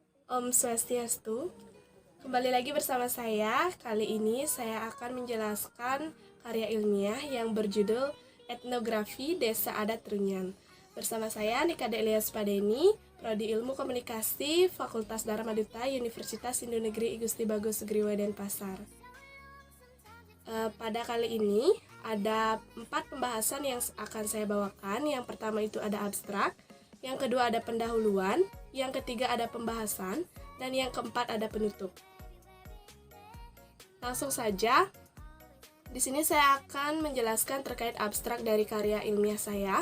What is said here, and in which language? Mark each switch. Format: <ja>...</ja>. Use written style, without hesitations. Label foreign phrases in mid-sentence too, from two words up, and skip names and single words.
<id>Om Swastiastu. Kembali lagi bersama saya. Kali ini saya akan menjelaskan karya ilmiah yang berjudul Etnografi Desa Adat Trunyan. Bersama saya Nika Delias Padeni, Prodi Ilmu Komunikasi, Fakultas Dharma Duta, Universitas Indo Negeri I Gusti Bagus Sugriwa Denpasar. Pada kali ini ada 4 pembahasan yang akan saya bawakan. Yang pertama itu ada abstrak, yang kedua ada pendahuluan, yang ketiga ada pembahasan, dan yang keempat ada penutup. Langsung saja, di sini saya akan menjelaskan terkait abstrak dari karya ilmiah saya.</id>